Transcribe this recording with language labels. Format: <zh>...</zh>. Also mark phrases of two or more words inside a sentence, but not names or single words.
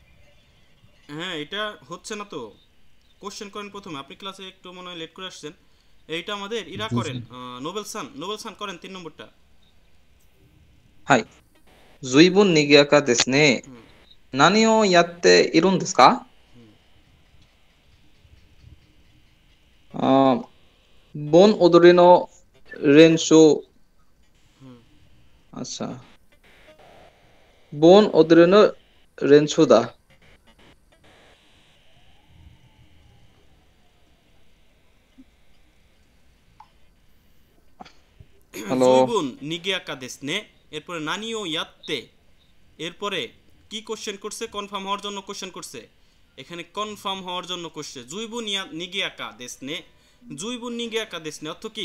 <bn>হ্যাঁ, এটা হচ্ছে না তো, কোশ্চেন করেন প্রথমে। আপনি ক্লাসে একটু মনে হয় লেট করে আসছেন। এইটা আমাদের ইরা জি, করেন, জি। নোবেল সান করেন 3 নম্বরটা।</bn> <ja>はい。随分賑やかですね。何をやっているんですか？盆踊りの練習、আচ্ছা盆踊りの練習だ。হ্যালো 随分賑やかですね,</ja> <bn>এরপরে</bn> <ja>何をやって,</ja> <bn>এরপরে কি কোশ্চেন করছে? কনফার্ম হওয়ার জন্য কোশ্চেন করছে। এখানে কনফার্ম হওয়ার জন্য কোশ্চেন</bn> <ja>随分賑やかですね, 随分賑やかですね</ja> <bn>অর্থ কি?</bn>